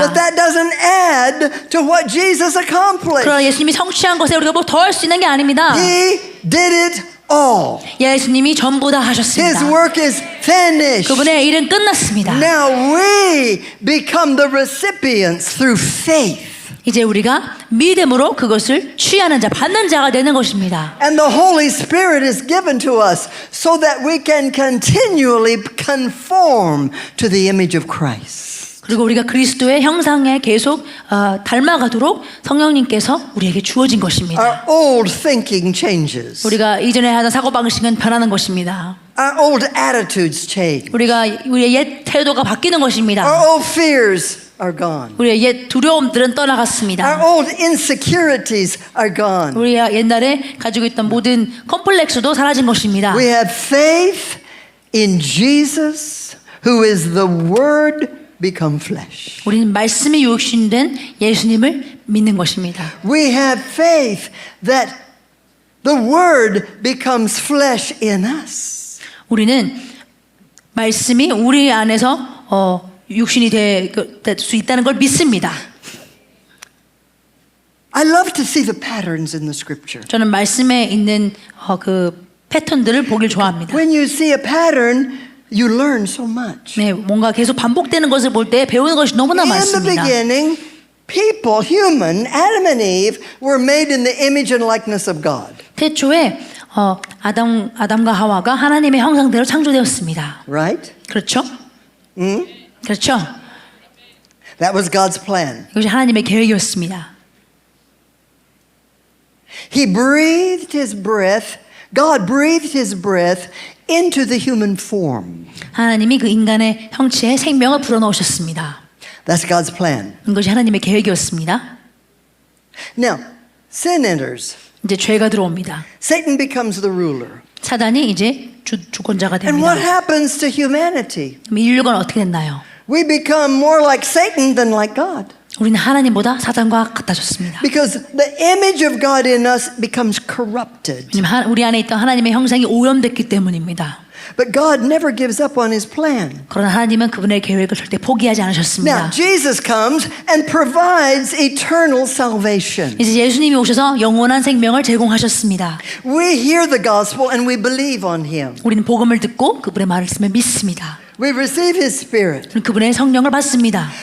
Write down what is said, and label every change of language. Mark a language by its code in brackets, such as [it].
[en] but that doesn't add to what Jesus accomplished. [ko] 그러나 예수님이 성취한 것에 우리가 뭐 더할 수 있는 게 아닙니다. [en] He did it all. [ko] 예수님이 전부 다 [en] His [ko] 하셨습니다. [en] work is finished. [ko] 그분의 일은 끝났습니다. [en] Now we become the recipients through faith. [ko] 이제 우리가 믿음으로 그것을 취하는 자, 받는 자가 되는 것입니다. [en] And the Holy Spirit is given to us so that we can continually conform to the image of Christ. [ko] 그리고 우리가 그리스도의 형상에 계속 닮아가도록 성령님께서 우리에게 주어진 것입니다. [en] Our old thinking changes. [ko] 우리가 이전에 하던 사고방식은 변하는 것입니다. [en] Our old attitudes change. [ko] 우리의 옛 태도가 바뀌는 것입니다. [en] Our old fears are gone. [ko] 우리의 옛 두려움들은 [en] Our [ko] 떠나갔습니다. [en] old insecurities are gone. [ko] 우리가 옛날에 가지고 있던 모든 컴플렉스도 사라진 것입니다. [en] We have faith in Jesus, who is the Word become flesh. [ko] 우리는 말씀이 육신된 예수님을 믿는 것입니다. [en] We have faith that the Word becomes flesh in us. [ko] 우리는 말씀이 우리 안에서 육신이 될 수 있다는 걸 믿습니다. [en] I love to see the patterns in the Scripture. [ko] 저는 말씀에 있는 그 패턴들을 보길 좋아합니다. [en] When you see a pattern, you learn so much. [ko] 네, 뭔가 계속 반복되는 것을 볼 때 배우는 것이 너무나 [en] In the [ko] 많습니다. [en] beginning, people, human, Adam and Eve, were made in the image and likeness of God. [ko] 태초에 아담과 하와가 하나님의 형상대로 창조되었습니다. [en] Right? [ko] 그렇죠? 그렇죠? [en] That was God's plan. [ko] 이것이 하나님의 계획이었습니다. [en] He breathed His breath, God breathed His breath into the human form. [ko] 하나님이 그 인간의 형체에 생명을 불어넣으셨습니다. [en] That's God's plan. [ko] 이것이 하나님의 계획이었습니다. [en] Now, sin enters. [ko] 이제 죄가 들어옵니다. [en] Satan becomes the ruler. [ko] 사단이 이제 주권자가 [en] And what [ko] 됩니다. [en] happens to humanity? [ko] 그럼 인류가 어떻게 됐나요? [en] We become more like Satan than like God. [ko] 우리는 하나님보다 사단과 같아졌습니다. [en] Because the image of God in us becomes corrupted. [ko] 왜냐하면 우리 안에 있던 하나님의 형상이 오염됐기 때문입니다. [en] But God never gives up on His plan. [ko] 그러나 하나님은 그분의 계획을 절대 포기하지 [en] Now, [ko] 않으셨습니다. [en] Jesus comes and provides eternal salvation. [ko] 이제 예수님이 오셔서 영원한 생명을 제공하셨습니다. [en] We hear the gospel and we believe on Him. [ko] 우리는 복음을 듣고 그분의 말씀을 믿습니다. [en] We receive His Spirit. [ko] 우리는 그분의 성령을 받습니다.